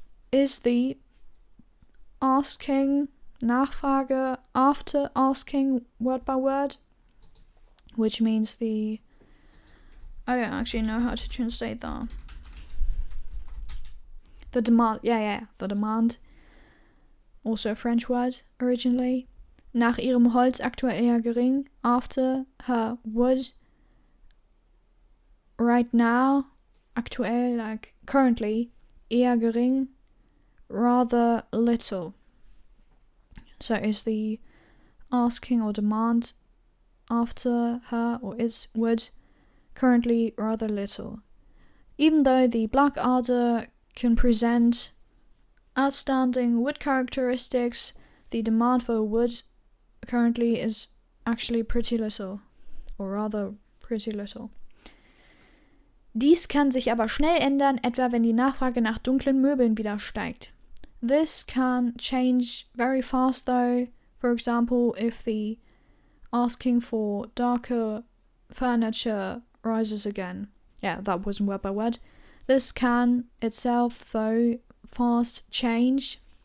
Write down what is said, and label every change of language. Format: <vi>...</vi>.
<en>Is the asking, Nachfrage, after asking, word by word, which means the... I don't actually know how to translate that. The demand, the demand. Also a French word, originally.</en> <de>Nach ihrem Holz aktuell eher gering.</de> <en>After her wood, right now, aktuell, like currently,</en> <de>eher gering,</de> <en>rather little. So is the asking or demand after her or its wood currently rather little. Even though the black adder can present outstanding wood characteristics, the demand for wood currently is actually pretty little, or rather pretty little.</en> <de>Dies kann sich aber schnell ändern, etwa wenn die Nachfrage nach dunklen Möbeln wieder steigt.</de> <en>This can change very fast though, for example, if the asking for darker furniture rises again. Yeah, that wasn't word by word. This can itself, though, fast change.</en>